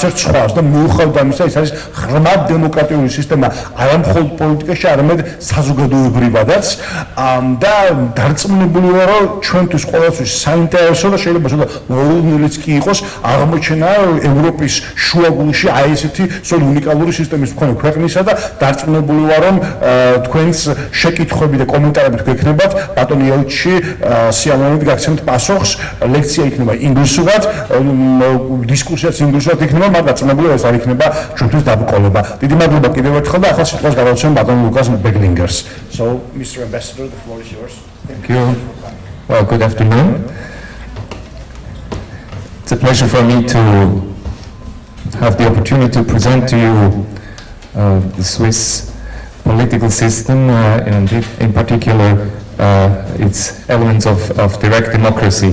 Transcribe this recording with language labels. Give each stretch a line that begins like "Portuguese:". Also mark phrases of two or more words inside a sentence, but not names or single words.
Georgian: ერთ სხვას და მიუხედავად ამისა, ის არის ღრმად დემოკრატიული სისტემა, არა მხოლოდ პოლიტიკაში, არამედ საზოგადოებრივადაც და დარწმუნებული ვარ, რომ ჩვენთვის ყოველთვის საინტერესო და შეიძლება მოულოდნელიც კი იყოს აღმოჩენა ევროპის შუაგულში აი ესეთი სწორ უნიკალური სისტემის მქონე ქვეყნისა და დარწმუნებული ვარ, რომ თქვენს შეკითხვები და კომენტარებით გვექნებათ ბატონი ელჩი სიამოვნებით გაგცემთ პასუხს. ლექცია იქნება ინგლისურად, დისკუსია ინგლისურად იქნება, მაგრამ დარწმუნებული ეს არ იქნება ჩვენთვის დაბრკოლება. დიდი მადლობა კიდევ ერთხელ და ახლა სიტყვას გადავცემ ბატონ ლუკას ბეგლინგერს.
English: So, Mr. Ambassador, the floor is yours. Thank you. Well, good afternoon. It's a pleasure for me to have the opportunity to present to you the Swiss political system, and in particular its elements of direct democracy.